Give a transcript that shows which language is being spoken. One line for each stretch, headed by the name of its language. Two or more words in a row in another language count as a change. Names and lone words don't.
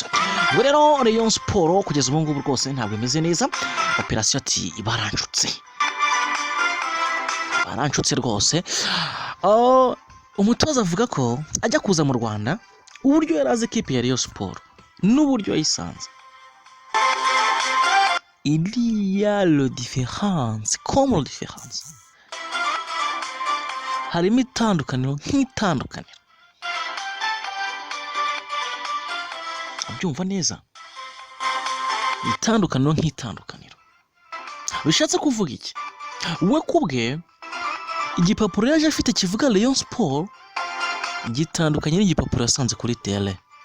Kinyarwanda: Ubwo rero Rayon Sport kugeza ubu ngubu rwose ntabwo imeze neza. Operation ati baranshutse rwose. Umutoza avuga ko ajya kuza mu Rwanda uburyo yarazi ikipe ya Rayon Sport n'uburyo yayisanze,
French: il y a le différence, comme le différence.
Kinyarwanda: Harimo itandukaniro nk'itandukaniro. Abyumva neza? Itandukaniro nk'itandukaniro. Bishatse kuvuga iki? We kubwe igipapuro yaje afite kivuga Rayon Sport gitandukanye n'igipapuro yasanze kuri tele.